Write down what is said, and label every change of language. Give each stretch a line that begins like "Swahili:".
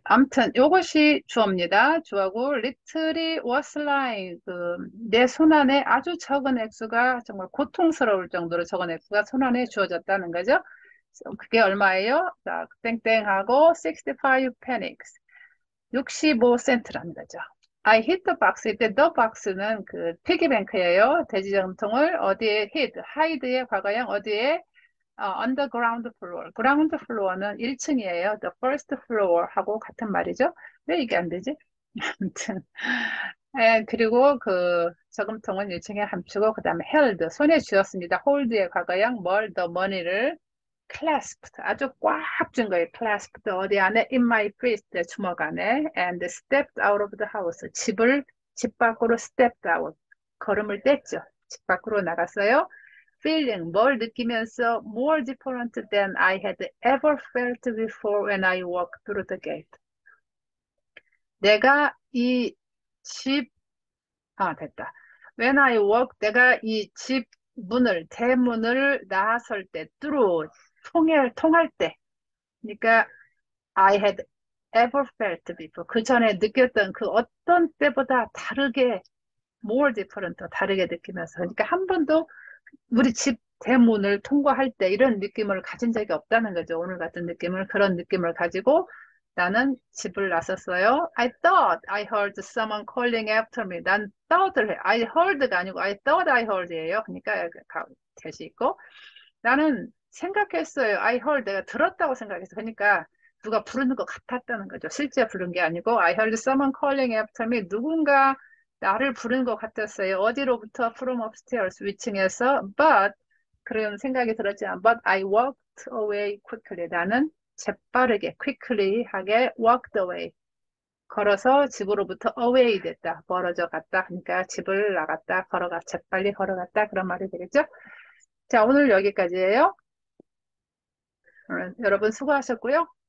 Korean: 아무튼 이것이 주어입니다. 주어고 little이 was lying 내 손안에 아주 적은 액수가 정말 고통스러울 정도로 적은 액수가 손안에 주어졌다는 거죠. 그게 얼마예요? 자, 땡땡하고 65 pennies. 65센트라는 거죠.
English: I hit the box.
Korean: 이때 the box는 그 피기뱅크예요. 돼지저금통을 어디에 hit, hide의 과거형 어디에
English: on the ground floor.
Korean: ground floor는 1층이에요.
English: the first floor
Korean: 하고 같은 말이죠. 왜 이게 안 되지? 아무튼. 그리고 그 저금통은 1층에 감추고 그 다음에 held, 손에 쥐었습니다. hold의 과거형 뭘, the money를 clasped, 아주 꽉 준 거예요. clasped, 어디 안에?
English: in my fist,
Korean: 주먹 안에.
English: and stepped out of the house,
Korean: 집 밖으로
English: stepped out,
Korean: 걸음을 뗐죠. 집 밖으로 나갔어요.
English: feeling,
Korean: 뭘 느끼면서
English: more different than I had ever felt before when I walked through the gate.
Korean: 내가 이 집, 됐다. When I walk, 내가 이 집 문을, 대문을 나설 때, through, 통할 때.
English: 그러니까 I had ever felt before.
Korean: 그 전에 느꼈던 그 어떤 때보다 다르게, more different, 다르게 느끼면서. 그러니까 한 번도 우리 집 대문을 통과할 때 이런 느낌을 가진 적이 없다는 거죠. 오늘 같은 느낌을, 그런 느낌을 가지고 나는 집을 나섰어요.
English: I thought I heard someone calling after me.
Korean: 난 thought을 해.
English: I heard가 아니고 I thought I heard예요.
Korean: 그러니까 대시 있고 나는 생각했어요. I heard 내가 들었다고 생각했어. 그러니까 누가 부르는 것 같았다는 거죠. 실제 부른 게 아니고
English: I heard someone calling after me.
Korean: 누군가 나를 부르는 것 같았어요. 어디로부터?
English: From upstairs,
Korean: 위층에서.
English: But
Korean: 그런 생각이 들었지만
English: But I walked away quickly.
Korean: 나는 재빠르게 quickly 하게 walked away. 걸어서 집으로부터 away 됐다. 멀어져 갔다. 그러니까 집을 나갔다. 재빨리 걸어갔다. 그런 말이 되겠죠? 자, 오늘 여기까지예요. 여러분 수고하셨고요.